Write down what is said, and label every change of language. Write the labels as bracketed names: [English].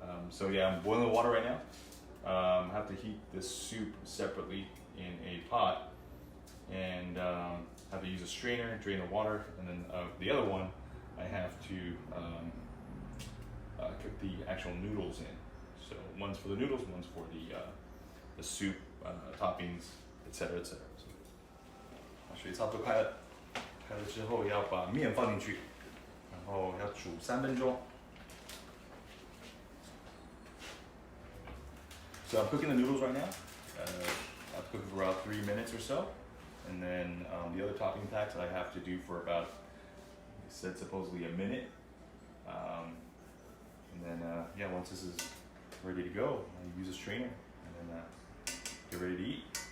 [English] So yeah, I'm boiling the water right now. I have to heat this soup separately in a pot, and have to use a strainer, drain the water, and then the other one I have to cook the actual noodles in. So one's for the noodles, one's for the soup, toppings, etc. etc. [Chinese] So 水差不多开了之后，要把面放进去，然后要煮3分钟。 [English] So I'm cooking the noodles right now. I've cooked for about 3 minutes or so, and then the other topping packs I have to do for about, it said supposedly a minute. And then yeah, once this is ready to go, I use a strainer and then get ready to eat.